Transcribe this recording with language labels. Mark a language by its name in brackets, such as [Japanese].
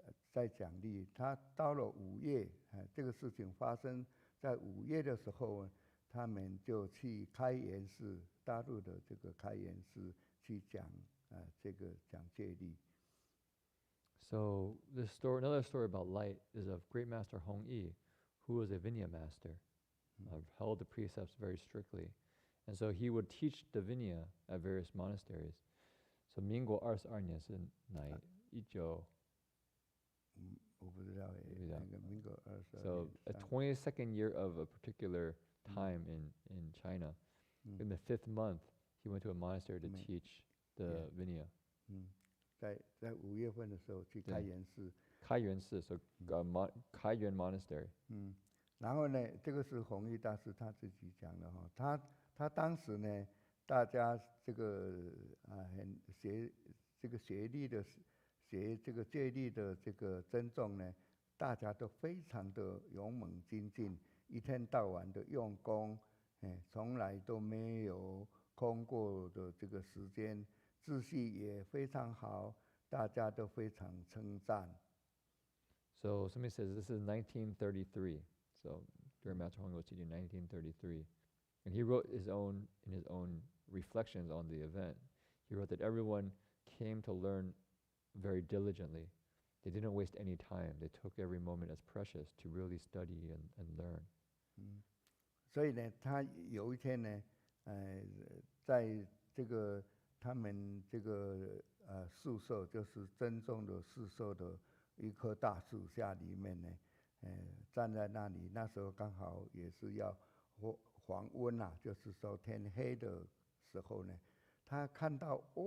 [Chinese] 在讲力，他到了5月，这个事情发生在5月的时候，他们就去开元寺，大陆的这个开元寺去讲这个讲戒律。 [English] So this story, another story about light, is of Great Master Hong Yi, who was a Vinaya master, held the precepts very strictly, and so he would teach the Vinaya at various monasteries. [Chinese] So 民国22年是哪19？我不知道那个民国22年。 [English] So a 22nd year of a particular time in China. In the 5th month, he went to a monastery to teach the Vinaya. [Chinese] 在5月份的时候去开元寺。开元寺 so 开元 monastery. 然后呢，这个是弘一大师他自己讲的哈，他当时呢，大家这个很学这个学力的学这个戒律的这个尊重呢，大家都非常的勇猛精进，一天到晚的用功，从来都没有空过的这个时间，秩序也非常好，大家都非常称赞。 [English] So somebody says this is 1933. So during Master Hong was teaching 1933, and he wrote in his own reflections on the event. He wrote that everyone came to learn very diligently. They didn't waste any time. They took every moment as precious to really study and learn. [Chinese] 所以呢，他有一天呢，在这个他们这个宿舍，就是真宗的宿舍的一棵大树下里面呢，站在那里，那时候刚好也是要黄昏啊，就是说天黑的时候呢，他看到